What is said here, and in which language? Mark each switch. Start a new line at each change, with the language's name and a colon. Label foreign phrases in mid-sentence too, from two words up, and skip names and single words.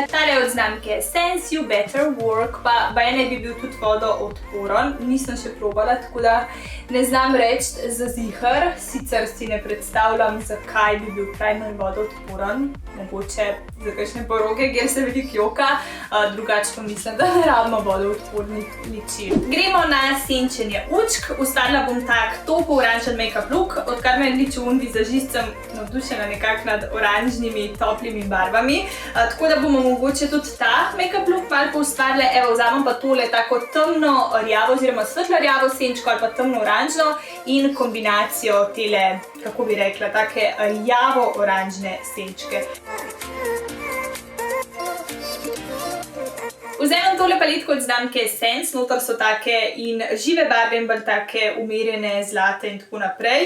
Slovenian: Tale od znamke Sense You Better Work, pa ne bi bil tudi vodoodporen, nisem še probala, tako da ne znam reči za ziher, sicer si ne predstavljam, zakaj bi bil primer vodoodporen, mogoče za kakšne poroke, kjer se veliko joka, drugače pa mislim, da ne rabimo vodoodpornih ličil. Gremo na senčenje učk, ustvarila bom tak topo oranžen
English: make-up look,
Slovenian: odkar me ličil vizažist, sem navdušena nekako nad oranžnimi toplimi barvami, tako da bomo mogoče tudi ta
English: make-up look
Slovenian: malo poustvarile. Evo, vzamem pa tole tako temno rjavo oziroma svetlo rjavo senčko ali pa temno oranžno in kombinacijo tele, kako bi rekla, take rjavo oranžne senčke. Vzamem tole paletko od znamke Sense, noter so take in žive barve in bolj take umirjene zlate in tako naprej.